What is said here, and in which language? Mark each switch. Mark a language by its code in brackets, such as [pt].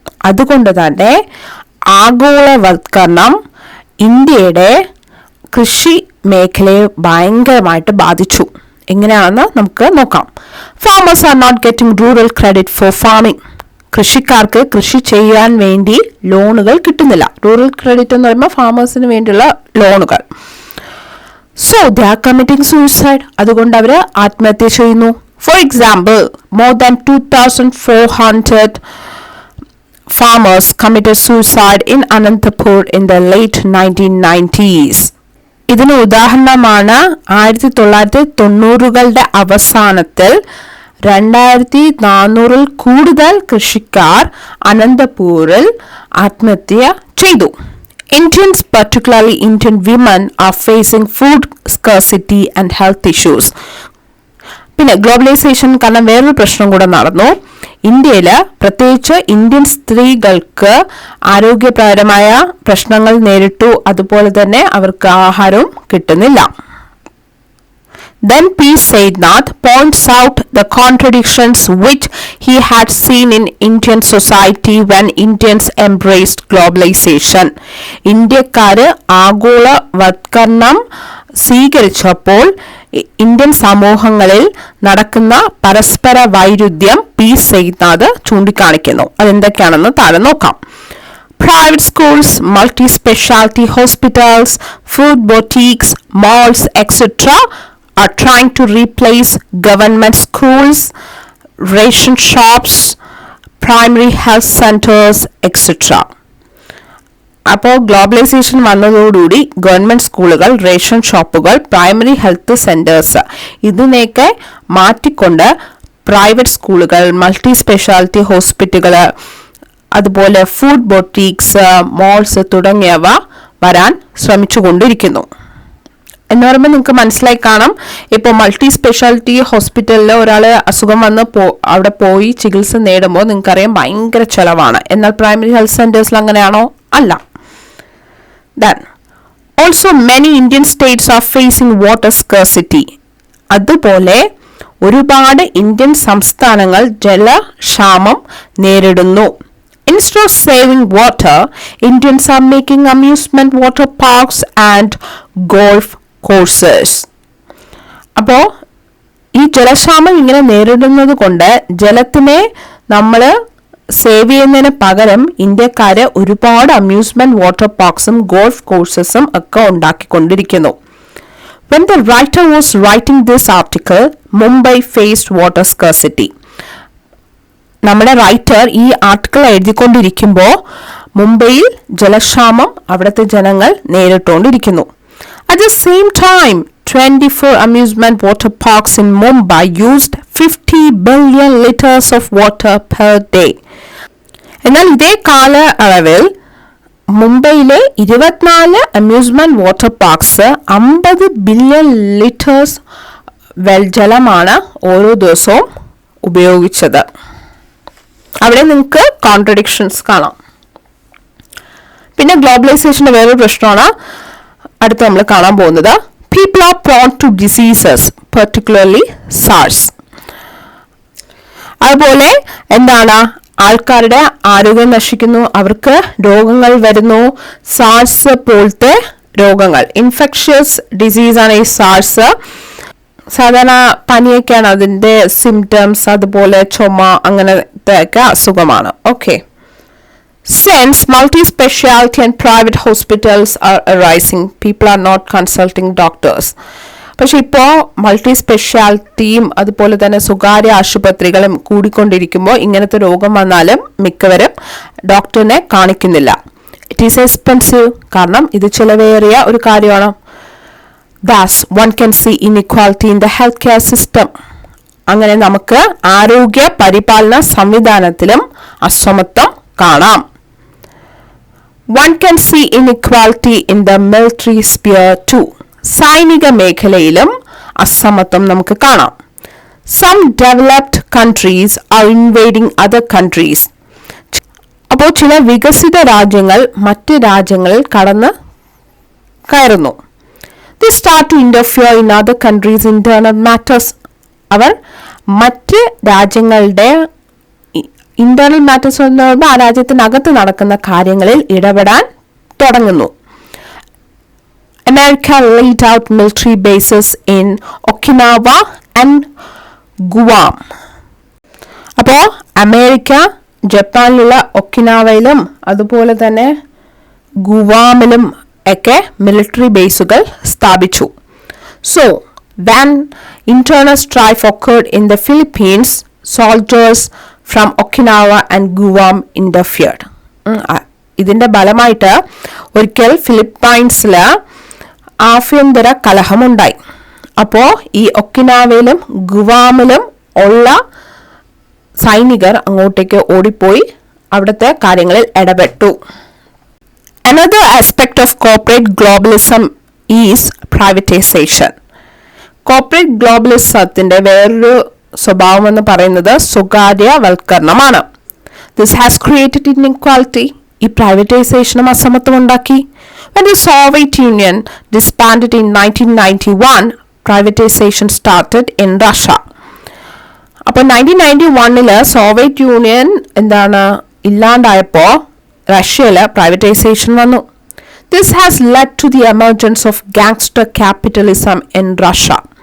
[ml] അതുകൊണ്ട് തന്നെ ആഗോളവൽക്കരണം ഇന്ത്യയുടെ കൃഷി മേഖലയെ ഭയങ്കരമായിട്ട് ബാധിച്ചു. എങ്ങനെയാണെന്ന് നമുക്ക് നോക്കാം. [en] Farmers are not getting rural credit for farming. [ml] കൃഷിക്കാർക്ക് കൃഷി ചെയ്യാൻ വേണ്ടി ലോണുകൾ കിട്ടുന്നില്ല. റൂറൽ ക്രെഡിറ്റ് എന്ന് പറയുമ്പോൾ ഫാമേഴ്സിന് വേണ്ടിയുള്ള ലോണുകൾ. [en] So they are committing suicide. [ml] അതുകൊണ്ട് അവർ ആത്മഹത്യ ചെയ്യുന്നു. [en] For example, more than 2400 farmers committed suicide in Anantapur in the late 1990s. [ml] ഇതിന് ഉദാഹരണമാണ് 1990കളുടെ അവസാനത്തിൽ 2400 കൂടുതൽ കൃഷിക്കാർ അനന്തപൂരിൽ ആത്മഹത്യ ചെയ്തു. [en] Indians, particularly Indian women, are facing food scarcity and health issues. [ml] പിന്നെ ഗ്ലോബലൈസേഷൻ കാരണം വേറൊരു പ്രശ്നം കൂടെ നടന്നു. ഇന്ത്യയിൽ പ്രത്യേകിച്ച് ഇന്ത്യൻ സ്ത്രീകൾക്ക് ആരോഗ്യപരമായ പ്രശ്നങ്ങൾ നേരിട്ടു. അതുപോലെ തന്നെ അവർക്ക് ആഹാരവും കിട്ടുന്നില്ല. [en] Then P. Saidnath points out the contradictions which he had seen in Indian society when Indians embraced globalization. [ml] ഇന്ത്യക്കാര് ആഗോളവൽക്കരണം സ്വീകരിച്ചപ്പോൾ ഇന്ത്യൻ സമൂഹങ്ങളിൽ നടക്കുന്ന പരസ്പര വൈരുദ്ധ്യം പി സൈദ്നാഥ് ചൂണ്ടിക്കാണിക്കുന്നു. അതെന്തൊക്കെയാണെന്ന് താഴെ നോക്കാം. [en] Private schools, multi-specialty hospitals, food boutiques, malls, etc. are trying to replace government schools, ration shops, primary health centers, etc. [ml] അപ്പോൾ globalisation വന്നതോടുകൂടി ഗവൺമെൻറ് സ്കൂളുകൾ, റേഷൻ ഷോപ്പുകൾ, പ്രൈമറി ഹെൽത്ത് സെൻറ്റേഴ്സ് ഇതിനെയൊക്കെ മാറ്റിക്കൊണ്ട് പ്രൈവറ്റ് സ്കൂളുകൾ, മൾട്ടി സ്പെഷ്യാലിറ്റി ഹോസ്പിറ്റലുകൾ, അതുപോലെ ഫുഡ് ബൊട്ടീക്സ്, മോൾസ് തുടങ്ങിയവ വരാൻ ശ്രമിച്ചുകൊണ്ടിരിക്കുന്നു. എന്ന് പറയുമ്പോൾ നിങ്ങൾക്ക് മനസ്സിലായി കാണാം, ഇപ്പോൾ മൾട്ടി സ്പെഷ്യാലിറ്റി ഹോസ്പിറ്റലിൽ ഒരാൾ അസുഖം വന്ന് അവിടെ പോയി ചികിത്സ നേടുമ്പോൾ നിങ്ങൾക്കറിയാം ഭയങ്കര ചിലവാണ്. എന്നാൽ പ്രൈമറി ഹെൽത്ത് സെൻറ്റേഴ്സിൽ അങ്ങനെയാണോ? അല്ല. [en] Then also many Indian states are facing water scarcity. [ml] അതുപോലെ ഒരുപാട് ഇന്ത്യൻ സംസ്ഥാനങ്ങൾ ജലക്ഷാമം നേരിടുന്നു. [en] Instead of saving water, Indians are making amusement water parks and golf courses. [ml] അപ്പോൾ ഈ ജലക്ഷാമം ഇങ്ങനെ നേരിടുന്നത് കൊണ്ട് ജലത്തിനെ നമ്മൾ സേവ് ചെയ്യുന്നതിന് പകരം ഇന്ത്യക്കാര് ഒരുപാട് അമ്യൂസ്മെന്റ് വാട്ടർ പാർക്സും ഗോൾഫ് കോഴ്സസും ഒക്കെ ഉണ്ടാക്കിക്കൊണ്ടിരിക്കുന്നു. [en] When the writer was writing this article, Mumbai faced water scarcity. [ml] നമ്മുടെ റൈറ്റർ ഈ ആർട്ടിക്കിൾ എഴുതിക്കൊണ്ടിരിക്കുമ്പോൾ മുംബൈയിൽ ജലക്ഷാമം അവിടുത്തെ ജനങ്ങൾ നേരിട്ടുകൊണ്ടിരിക്കുന്നു. [en] At the same time, 24 amusement water parks in Mumbai used 50 billion liters of water per day. [ml] എന്നാൽ ഇതേ കാലയളവിൽ മുംബൈയിലെ 24 amusement water parks 50 billion litres ജലമാണ് ഓരോ ദിവസവും ഉപയോഗിച്ചത്. അവിടെ നിങ്ങൾക്ക് കോൺട്രഡിക്ഷൻസ് കാണാം. പിന്നെ ഗ്ലോബലൈസേഷന്റെ വേറൊരു പ്രശ്നമാണ് അടുത്ത് നമ്മൾ കാണാൻ പോകുന്നത്. [en] People are prone to diseases, particularly SARS. [ml] അതുപോലെ എന്താണ്, ആൾക്കാരുടെ ആരോഗ്യം നശിക്കുന്നു, അവർക്ക് രോഗങ്ങൾ വരുന്നു. സാർസ് പോലത്തെ രോഗങ്ങൾ, ഇൻഫെക്ഷ്യസ് ഡിസീസാണ് ഈ സാർസ്. സാധാരണ പനിയൊക്കെയാണ് അതിൻ്റെ സിംറ്റംസ്, അതുപോലെ ചുമ അങ്ങനത്തെ ഒക്കെ അസുഖമാണ്. Okay. [en] Since multi-speciality and private hospitals are arising, people are not consulting doctors. [ml] പക്ഷെ ഇപ്പോൾ മൾട്ടി സ്പെഷ്യാലിറ്റിയും അതുപോലെ തന്നെ സ്വകാര്യ ആശുപത്രികളും കൂടിക്കൊണ്ടിരിക്കുമ്പോൾ ഇങ്ങനത്തെ രോഗം വന്നാലും മിക്കവരും ഡോക്ടറിനെ കാണിക്കുന്നില്ല. [en] it is expensive, [ml] കാരണം ഇത് ചിലവേറിയ ഒരു കാര്യമാണ്. [en] Thus, one can see inequality in the healthcare system. [ml] അങ്ങനെ നമുക്ക് ആരോഗ്യ പരിപാലന സംവിധാനത്തിലും അസമത്വം കാണാം. [en] One can see inequality in the military sphere too. [ml] സൈനിക മേഖലയിലും അസമത്വം നമുക്ക് കാണാം. [en] Some developed countries are invading other countries. [ml] അപ്പോൾ ചില വികസിത രാജ്യങ്ങൾ മറ്റ് രാജ്യങ്ങളിൽ കയറുന്നു. [en] They start to interfere in other countries' internal matters. [ml] അവർ മറ്റ് രാജ്യങ്ങളുടെ ഇന്റേണൽ മാറ്റേഴ്സ് എന്ന് പറയുമ്പോൾ ആ രാജ്യത്തിനകത്ത് നടക്കുന്ന കാര്യങ്ങളിൽ ഇടപെടാൻ തുടങ്ങുന്നു. [en] America laid out military bases in Okinawa and Guam. [ml] അപ്പോൾ അമേരിക്ക ജപ്പാനിലുള്ള ഒക്കിനാവയിലും അതുപോലെ തന്നെ ഗുവാമിലും ഒക്കെ മിലിറ്ററി ബേസുകൾ സ്ഥാപിച്ചു. [en] So, when internal strife occurred in the Philippines, soldiers from Okinawa and Guam interfered. [ml] ഇതിന്റെ ഫലമായിട്ട് ഒരിക്കൽ ഫിലിപ്പൈൻസിൽ ആഭ്യന്തര കലഹമുണ്ടായി. അപ്പോൾ ഈ ഒക്കിനാവയിലും ഗുവാമിലും ഉള്ള സൈനികർ അങ്ങോട്ടേക്ക് ഓടിപ്പോയി അവിടുത്തെ കാര്യങ്ങളിൽ ഇടപെട്ടു. [en] Another aspect of corporate globalism is privatization. [ml] Corporate ഗ്ലോബലിസത്തിന്റെ വേറൊരു സ്വഭാവം എന്ന് പറയുന്നത് സ്വകാര്യവൽക്കരണമാണ്. [en] This has created inequality. [ml] ഈ പ്രൈവറ്റൈസേഷനും അസമത്വം ഉണ്ടാക്കി. [en] When the Soviet Union disbanded in 1991, privatization started in Russia. [ml] അപ്പോൾ 1991 സോവിയറ്റ് യൂണിയൻ ഇല്ലാണ്ടായപ്പോൾ റഷ്യയിൽ പ്രൈവറ്റൈസേഷൻ വന്നു. [en] This has led to the emergence of gangster capitalism in Russia.